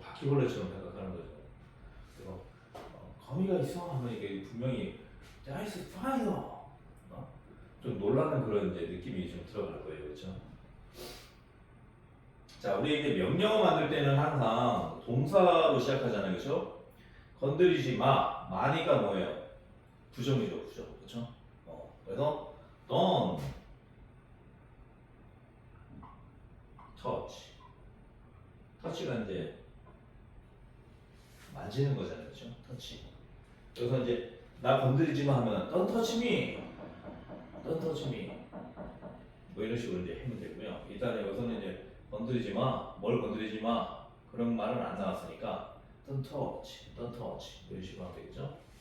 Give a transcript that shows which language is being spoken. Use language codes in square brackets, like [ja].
[ko] 바퀴벌레처럼 생각하는 거죠. 그래서 거미가 있어 하면 이게 분명히 [en] there is a spider. [ko] 좀 놀라는 그런 이제 느낌이 좀 들어갈 거예요, 그렇죠? 자, 우리 이제 명령어 만들 때는 항상 동사로 시작하잖아요, 그렇죠? 건드리지 마. 마니까 뭐예요? 부정이죠, 부정, 그렇죠? 그래서 [en] don't touch. [ko] 터치가 이제 만지는 거잖아요, 그렇죠? 터치. 그래서 이제 나 건드리지 마 하면 [en] don't touch me, don't touch me. [ko] 뭐 이런 식으로 이제 하면 되고요. 일단 여기서는 이제 건드리지 마, 뭘 건드리지 마 그런 말은 안 나왔으니까 [en] don't touch, don't touch [ko] 이런 식으로 하면 되겠죠.